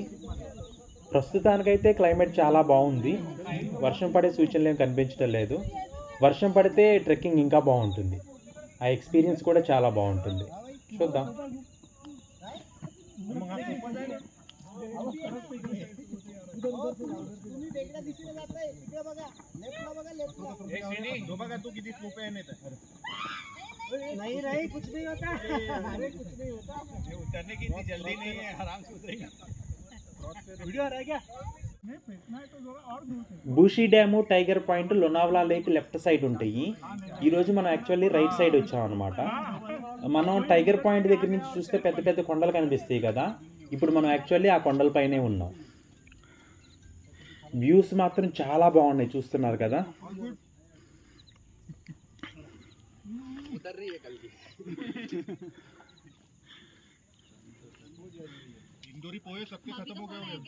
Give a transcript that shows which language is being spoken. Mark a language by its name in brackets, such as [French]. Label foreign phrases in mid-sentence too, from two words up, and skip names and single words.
[Telugu] ప్రస్తుతానికైతే క్లైమేట్ చాలా బాగుంది. వర్షం పడే సూచనలు ఏం కనిపించడం లేదు. వర్షం పడితే ట్రెక్కింగ్ ఇంకా బాగుంటుంది. ఆ ఎక్స్పీరియన్స్ కూడా చాలా బాగుంటుంది. చూద్దాం. [Hindi] नहीं रही कुछ नहीं होता, अरे कुछ नहीं होता, ये उतरने की इतनी जल्दी नहीं है, आराम से उतरेगा. वीडियो आ रहा है क्या? नहीं फेंकना है तो जरा और दूर से. [Telugu] బూషీ డ్యాము, టైగర్ పాయింట్, లోనావ్లా లేక్ [English] left side [Telugu] ఉంటాయి. ఈరోజు మనం యాక్చువల్లీ [English] right side [Telugu] వచ్చాం అనమాట. మనం టైగర్ పాయింట్ దగ్గర నుంచి చూస్తే పెద్ద పెద్ద కొండలు కనిపిస్తాయి కదా, ఇప్పుడు మనం యాక్చువల్లీ ఆ కొండలపైనే ఉన్నాం. వ్యూస్ మాత్రం చాలా బాగున్నాయి, చూస్తున్నారు కదా. [Hindi] इंदौरी पोहे सबके खत्म हो गए होंगे.